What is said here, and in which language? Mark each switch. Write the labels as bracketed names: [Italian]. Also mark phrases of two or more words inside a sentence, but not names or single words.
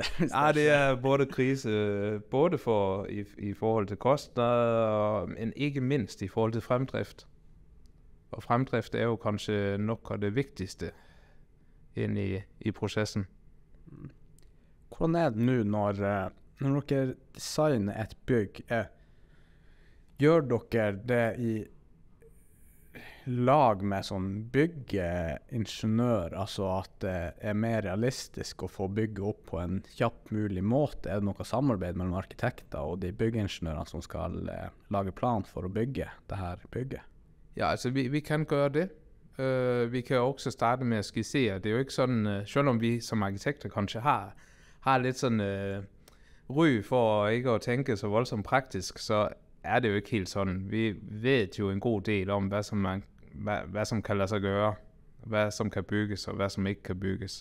[Norwegian] Ja, det er både krise, både i forhold til kostnader, men ikke mindst i forhold til fremdrift. Og fremdrift er jo kanskje nok det vigtigste ind i processen. Hvordan er det nu, når dere designer et bygg? Gjør dere det i lag med sånn byggeingeniør, altså at det er mer realistisk å få bygge opp på en kjapp mulig måte? Er det noe samarbeid mellom arkitekter og de byggeingeniørene som skal lage plan for å bygge det her bygget? [Danish] Ja, altså vi kan gøre det. Vi kan også starte med at skissere. Det er jo ikke sådan, selvom vi som arkitekter kanskje har lidt sådan ry for ikke at tænke så voldsomt praktisk, så er det jo ikke helt sådan. Vi ved jo en god del om, hvad som kan lade sig gøre, hvad som kan bygges og hvad som ikke kan bygges.